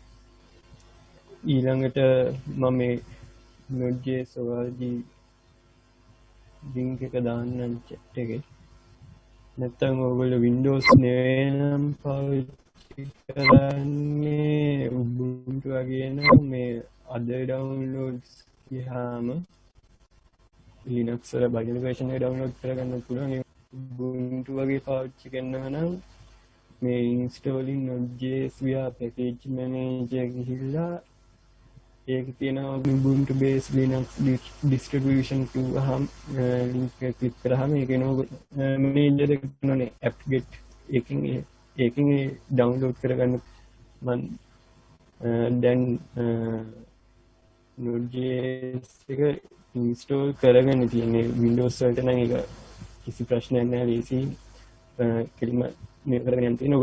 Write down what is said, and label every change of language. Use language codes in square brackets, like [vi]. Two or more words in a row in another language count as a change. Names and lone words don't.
[si] ඊළඟට මම මේ Node.js org link එක දාන්නම් chat එකේ. නැත්නම් ඔයගොල්ලෝ Windows නෙවෙනම් පාවිච්චි කරන්නේ Ubuntu වගේ නම් මේ [en] other downloads [si] ගියාම Linux වල බයිනරි version එක download කරගන්න පුළුවන්. Ubuntu වගේ පාවිච්චි කරනවා නම් මේ [en] installing Node.js via package manager [si] ගිහිල්ලා ඒක තියෙනවා [en] Ubuntu based Linux distribution [si] කිව්වහම link එක click කරාම ඒක එනවා manager එක නෝනේ apt-get ඒකෙන් download කරගන්න. මම දැන් Node.js එක install කරගෙන තියෙන්නේ Windows වලට නම් ඒක කිසි ප්‍රශ්නයක් නැහැ. ලේසි කෙලින්ම මේ කරගෙන යන්න තියෙනවා.